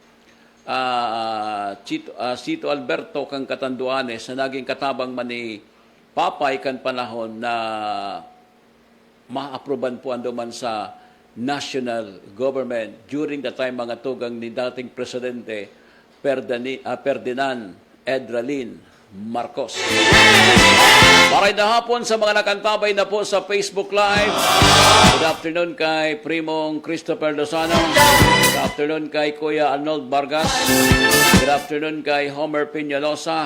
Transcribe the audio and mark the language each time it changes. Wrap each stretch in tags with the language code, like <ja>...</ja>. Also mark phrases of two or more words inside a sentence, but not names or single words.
<bik>Chito Alberto kang Catanduanes, na naging katabang man ni Papay kan panahon na ma-aproban po ando man sa</bik> <en>national government during the time</en> <bik>mga tugang ni dating Presidente Ferdinand Edralin Marcos. Maray na hapon sa mga nakantabay na po sa</bik> <en>Facebook Live. Good afternoon kay Primong Christopher Lozano. Good afternoon kay Kuya Arnold Vargas. Good afternoon kay Homer Peñalosa.</en>